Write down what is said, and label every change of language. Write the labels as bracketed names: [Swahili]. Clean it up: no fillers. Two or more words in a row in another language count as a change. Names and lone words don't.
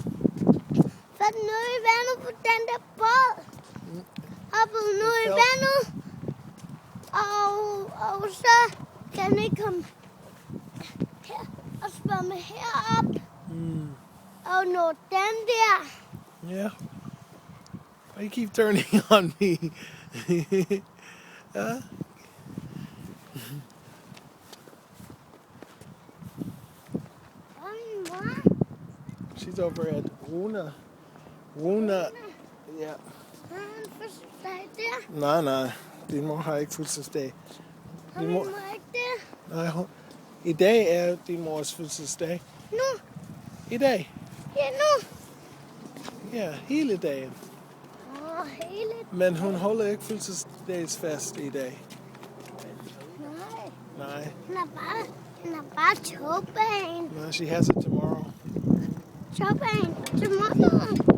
[Danish] Været noget i vandet på den der båd. Hoppet noget i vandet. Og så kan jeg komme her og svømme herop. Og nå den der. [English] Yeah. Why you keep turning on me? Huh? She's over at Runa. [Danish] Ja. Har han fødselsdag der? Nej. Din mor har ikke fødselsdag. Har min mor ikke det? Nej, i dag er din mors fødselsdag. Nu? I dag? Ja, nu? Ja, hele dagen. Hele Men hun holder ikke fødselsdagsfest i dag. Nej. Han er bare togbanen. [English] No, she has it tomorrow. [Danish] Togbanen tomorrow.